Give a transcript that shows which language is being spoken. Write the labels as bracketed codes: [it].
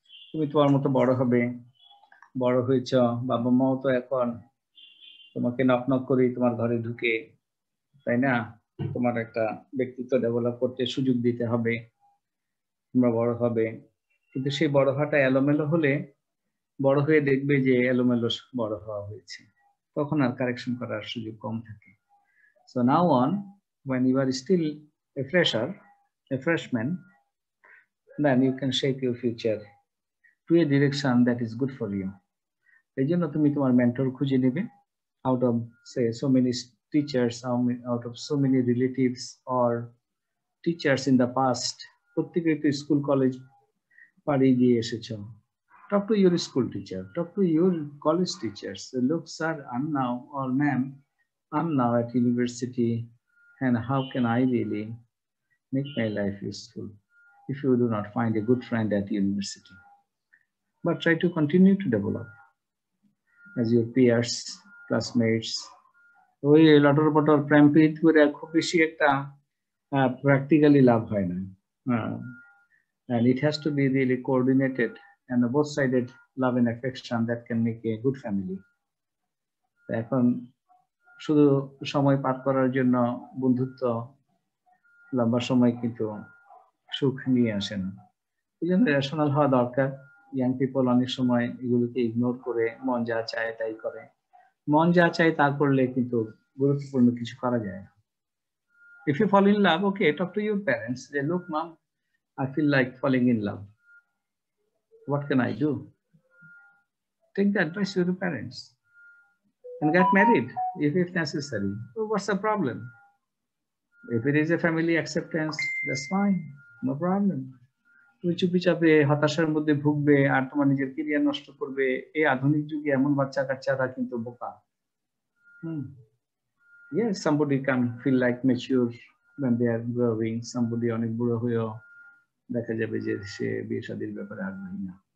[bn] তুমি তোমার মতো বড় হবে, বড় হয়েছ, বাবা মাও তো এখন তোমাকে নক নক করেই তোমার ঘরে ঢুকে, তাই না? তোমার একটা ব্যক্তিত্ব ডেভেলপ করতে সুযোগ দিতে হবে, তোমরা বড় হবে। কিন্তু সেই বড় হওয়াটা এলোমেলো হলে, বড় হয়ে দেখবে যে এলোমেলো বড় হওয়া হয়েছে, তখন আর কারেকশন করার সুযোগ কম থাকে। [en] So now on, when you are still a freshman, then you can shape your future to a direction that is good for you. [bn] এই জন্য তুমি তোমার মেন্টর খুঁজে নেবে [en] out of say so many teachers, out of so many relatives or teachers in the past. [bn] প্রত্যেকেই তো school college পাড়ি দিয়ে এসেছো। [en] Talk to your school teacher, talk to your college teachers. Say, look sir, I'm now, or ma'am, I'm now at university, and how can I really make my life useful if you do not find a good friend at university? But try to continue to develop as your peers, classmates. [bn] ওই লটর পটর প্রেমপ্রীত করে খুব বেশি একটা practically লাভ হয় না। [en] and it has to be really coordinated and a both-sided love and affection that can make a good family. [bn] এখন শুধু সময় পার করার জন্য বন্ধুত্ব লম্বা সময় কিন্তু সুখ নিয়ে আসে না। এই জন্য রেশনাল হওয়া দরকার। ইয়াং পিপল অনেক সময় এগুলোকে ইগনোর করে মন যা চায় তাই করে। মন যা চায় তা করলে কিন্তু গুরুত্বপূর্ণ কিছু করা যায় না। [en] If you fall in love, okay, talk to your parents. Say, look, mom, I feel like falling in love. What can I do? Take the advice to the parents and get married if necessary. So what's the problem? If it is a family acceptance, that's fine, no problem. [bn] তুমি চুপি চাপে হতাশার মধ্যে ভুগবে আর তোমার নিজের career নষ্ট করবে, এই আধুনিক যুগে এমন বাচ্চা কাচ্চারা কিন্তু বোকা। [en] Yes, somebody can feel like mature when they are growing. [bn] Somebody অনেক বুড়ো হয়েও দেখা যাবে যে সে বিয়ে শাদীর ব্যাপারে আগ্রহী না।